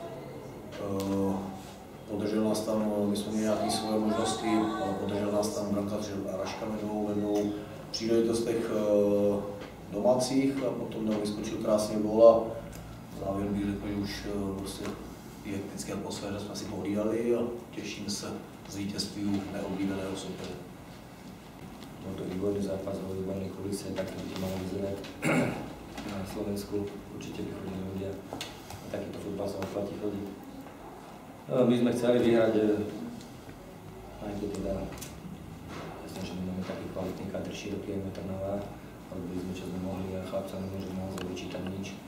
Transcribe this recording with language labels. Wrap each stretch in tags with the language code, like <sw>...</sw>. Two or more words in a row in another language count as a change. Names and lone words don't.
<cs>Podržel nás tam, my jsme měli nějaké svoje možnosti, ale podržel nás tam brankář Raška vednou příležitostech domácích a potom vyskočil krásně gól a závěr bych řekl, že už prostě je hektické atmosféře, jsme si pohlídali a těšíme se z vítězství neoblíbeného soupeře.</cs> <sk>Bol to výborný zápas vo výbornej kulise, takto by to malo vyzerať na Slovensku. Určite by chodili ľudia a takýto futbal sa oplatí chodiť. My sme chceli vyhrať, aj keď teda jasne, že my máme taký kvalitný kadr široký ako Trnava, robili sme čo sme mohli a chlapcom nemôžeme naozaj vyčítať nič.</sk>